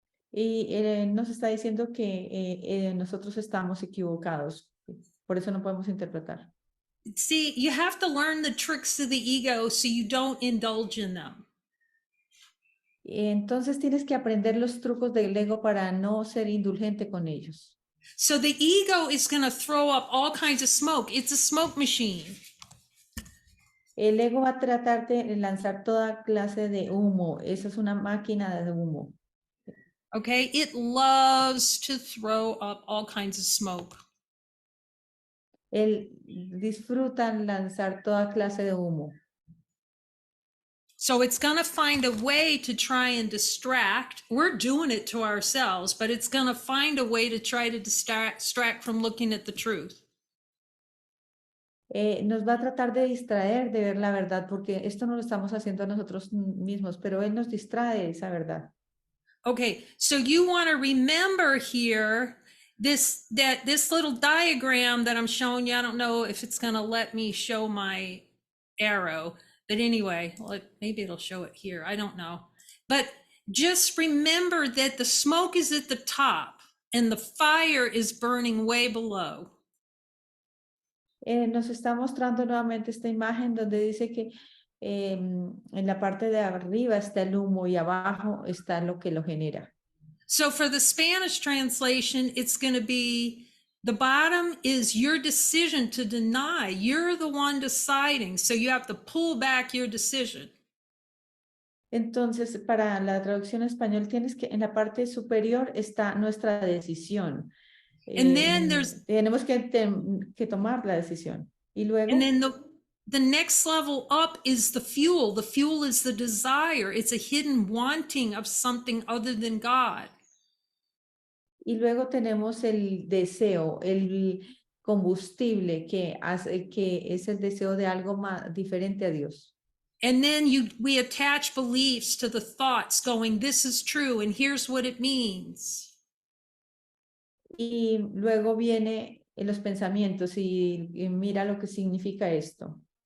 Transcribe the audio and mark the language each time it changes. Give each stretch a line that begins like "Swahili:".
Spanish: Y nos está diciendo que nosotros estamos equivocados. Por eso no podemos interpretar.
English: See, you have to learn the tricks of the ego so you don't indulge in them.
Spanish: Entonces tienes que aprender los trucos del ego para no ser indulgente con ellos.
English: So the ego is going to throw up all kinds of smoke. It's a smoke machine.
Spanish: El ego va a tratar de lanzar toda clase de humo. Esa es una máquina de humo.
English: Okay, it loves to throw up all kinds of smoke.
Spanish: Él disfruta lanzar toda clase de humo.
English: So it's going to find a way to try and distract. We're doing it to ourselves, but it's going to find a way to try to distract from looking at the truth.
Spanish: Nos va a tratar de distraer de ver la verdad, porque esto no lo estamos haciendo a nosotros mismos, pero Él nos distrae de esa verdad.
English: Okay, so you want to remember here this little diagram that I'm showing you. I don't know if it's going to let me show my arrow, but anyway, maybe it'll show it here. I don't know. But just remember that the smoke is at the top and the fire is burning way below.
Spanish: Nos está mostrando nuevamente esta imagen donde dice que en la parte de arriba está el humo y abajo está lo que lo genera.
English: So for the Spanish translation, it's going to be the bottom is your decision to deny. You're the one deciding. So you have to pull back your decision.
Spanish: Entonces, para la traducción en español, tienes que en la parte superior está nuestra decisión.
English: And then there's
Spanish: Tenemos que tomar la decisión. Y luego,
English: and then the next level up is the fuel. The fuel is the desire. It's a hidden wanting of something other than God.
Spanish: y luego tenemos el deseo, el combustible que hace que es el deseo de algo más diferente a Dios.
English: And then we attach beliefs to the thoughts going, this is true and here's what it means.
Spanish: Y luego viene los pensamientos y mira lo que significa esto.